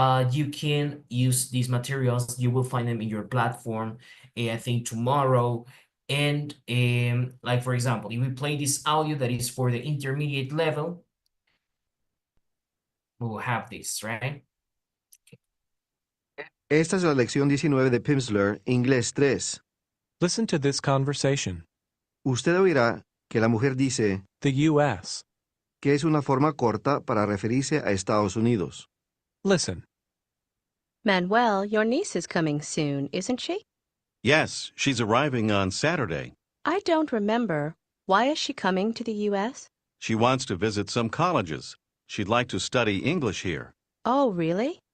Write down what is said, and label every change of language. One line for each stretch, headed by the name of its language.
English: you can use these materials. You will find them in your platform, I think tomorrow. And like, for example, if we play this audio that is for the intermediate level, we will have this, right?
Spanish: Esta es la lección 19 de Pimsleur, Inglés 3.
English: Listen to this conversation.
Spanish: Usted oirá que la mujer dice
English: The U.S.
Spanish: que es una forma corta para referirse a Estados Unidos.
English: Listen. Manuel, your niece is coming soon, isn't she? Yes, she's arriving on Saturday. I don't remember. Why is she coming to the U.S.? She wants to visit some colleges. She'd like to study English here. Oh, really?